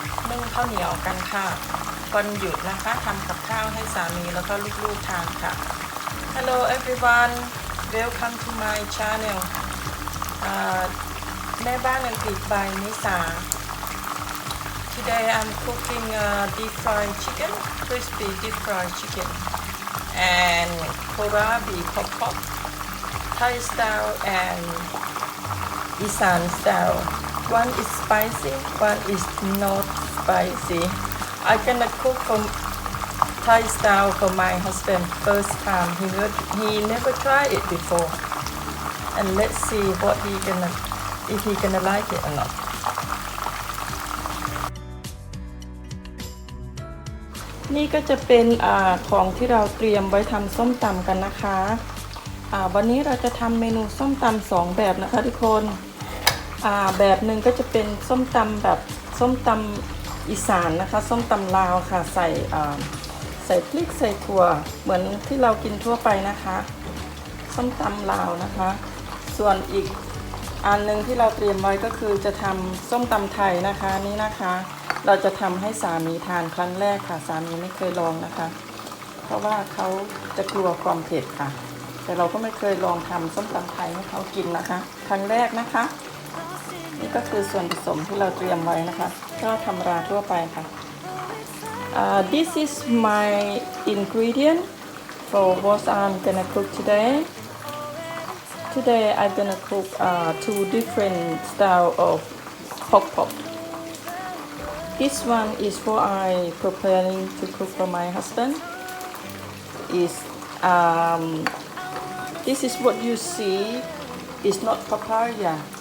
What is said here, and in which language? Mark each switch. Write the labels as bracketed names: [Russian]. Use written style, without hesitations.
[Thai] นึ่งข้าวเหนียวกันค่ะวันหยุดนะคะทำกับข้าวให้สามีแล้วก็ลูกๆทานค่ะ [English] Hello everyone welcome to my channel [Thai] แม่บ้านอังกฤษ [English] ปายนิสาToday I'm cooking deep fried chicken, crispy deep fried chicken, and kohlrabi pok Thai style and Isan style. One is spicy, one is not spicy. I'm gonna cook from Thai style for my husband first time. He never tried it before, and let's see if he gonna like it or not. [Thai] นี่ก็จะเป็นของที่เราเตรียมไว้ทำส้มตำกันนะคะวันนี้เราจะทำเมนูส้มตำ2แบบนะคะทุกคนแบบหนึ่งก็จะเป็นส้มตำแบบส้มตำอีสานนะคะส้มตำลาวค่ะใส่พริกใส่ถั่วเหมือนที่เรากินทั่วไปนะคะ ส้มตำลาวนะคะส่วนอีกอันหนึ่งที่เราเตรียมไว้ก็คือจะทำส้มตำไทยนะคะนี่นะคะเราจะทำให้สามีทานครั้งแรกค่ะสามีไม่เคยลองนะคะ เพราะว่าเขาจะกลัวความเผ็ดค่ะแต่เราก็ไม่เคยลองทำส้มตำไทยให้เขากินนะคะครั้งแรกนะคะนี่ก็คือส่วนผสมที่เราเตรียมไว้นะคะก็ธรรมดาทั่วไปค่ะ [English] This is my ingredient for what I'm gonna cook today. Today I'm gonna cook two different style of pok.This one is what I preparing to cook for my husband. This is what you see. It's not papaya.